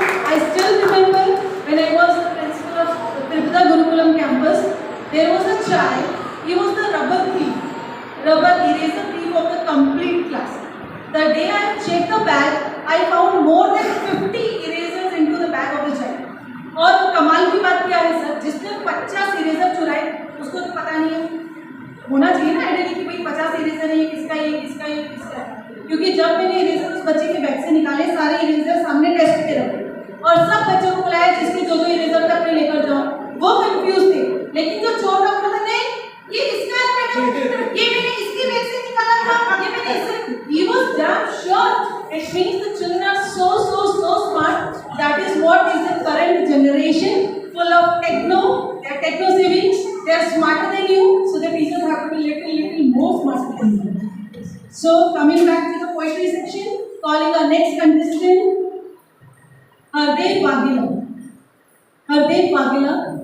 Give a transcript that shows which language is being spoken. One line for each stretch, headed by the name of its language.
English: I still remember when I was the principal of the Tripura Gurukulam campus, there was a child, he was the rubber thief, rubber eraser thief of the complete class. The day I checked the bag, I found more than 50 erasers into the bag of the child.
Hindi: और कमाल की बात क्या है sir, जिसने 50 eraser चुराए उसको तो पता नहीं है, होना चाहिए ना आइडिया कि भाई 50 इरेजर है, ये किसका है, ये किसका है, ये किसका है. क्योंकि जब मैंने इरेजर उस बच्चे के बैग से निकाले, सारे इरेजर सामने डेस्क पे रखे और सब बच्चों को बुलाया जिसके जो इरेजर तक में लेकर जाओ. वो कंफ्यूज थे, लेकिन जो चोर का बोला नहीं ये इसका है, ये मैंने इसके बैग से निकाला था, ये मैंने इससे.
English: He was damn sure. It means the children are so smart. That is what is the current generation, full of techno. They are techno savings. They are smarter than you, so the teachers have to be little more smarter than you. So coming back to the poetry section, calling our next contestant, Hardev Wagila. Hardev Wagila.